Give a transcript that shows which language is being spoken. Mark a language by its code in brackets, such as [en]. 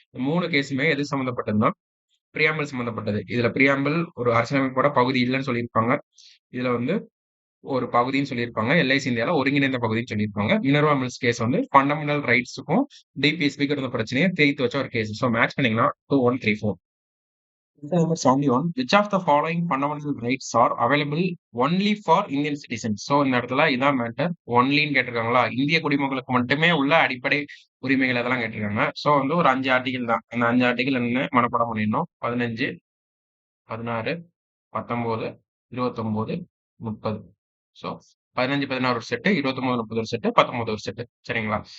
[ta] 3 கேஸுமே எது சம்பந்தப்பட்டதுன்னா பிரியாம்பிள் சம்பந்தப்பட்டது. இதுல பிரியாம்பிள் ஒரு அரசியலமைப்போட பகுதி இல்லன்னு சொல்லியிருப்பாங்க. இதுல வந்து ஒரு பகுதின்னு சொல்லியிருப்பாங்க. எல்ஐசி இந்தியால ஒருங்கிணைந்த பகுதின்னு சொல்லியிருப்பாங்க. மினர்வா மில்ஸ் கேஸ் வந்து ஃபண்டமெண்டல் ரைட்ஸுக்கும் டிபிஎஸ்பிக்கும் இருந்த பிரச்சனையை தீர்த்து வச்ச ஒரு கேஸ். சோ மேட்ச் பண்ணீங்கன்னா 2, 1, 3, 4. [en] Number 71. Which of the following fundamental rights are available only for Indian citizens? [ta] So இந்த இடத்துல இதான் மேட்டர். ஒன்லின்னு கேட்டிருக்காங்களா? இந்திய குடிமக்களுக்கு மட்டுமே உள்ள அடிப்படை உரிமைகள் அதெல்லாம் கேட்டிருக்காங்க. சோ வந்து ஒரு 5 ஆர்டிகல் தான். அந்த 5 ஆர்டிகல் என்னன்னு மனப்பாடம் பண்ணிடணும். 15, 16, 19, 29, 30. ஸோ 15, 16 ஒரு செட்டு, 29, 30 ஒரு செட்டு, 19 ஒரு செட்டு. சரிங்களா?